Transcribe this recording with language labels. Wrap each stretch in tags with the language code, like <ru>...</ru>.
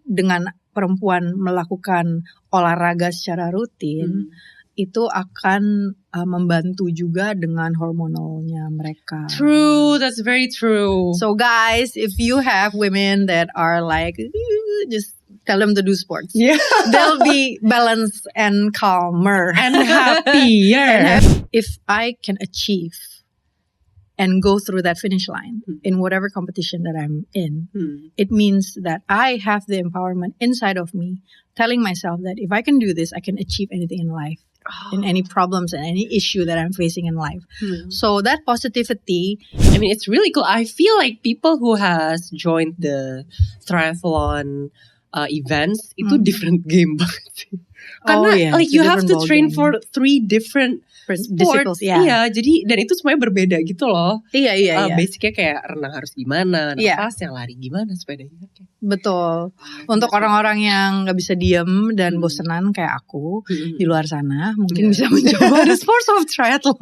<id>dengan perempuan melakukan olahraga secara rutin, itu akan membantu juga dengan hormonalnya mereka.</id> <en>True, that's very true. So guys, if you have women that are like, just tell them to do sports. Yeah. They'll be balanced and calmer. And happier. If I can achieve and go through that finish line in whatever competition that I'm in, it means that I have the empowerment inside of me, telling myself that if I can do this, I can achieve anything in life, in any problems and any issue that I'm facing in life. So that positivity, I mean, it's really cool. I feel like people who has joined the triathlon events</en> <id>itu</id> <en>different game</en> <id>banget sih. Karena</id> <en>like you have to train for 3 different disciplines,</en> <id>Iya, jadi dan itu semuanya berbeda gitu loh. Iya. Basicnya kayak renang harus gimana, nafas yang lari gimana, sepedanya. Betul. Untuk orang-orang yang nggak bisa diem dan bosenan kayak aku di luar sana, mungkin bisa mencoba</id> <en>the sports of triathlon.</en>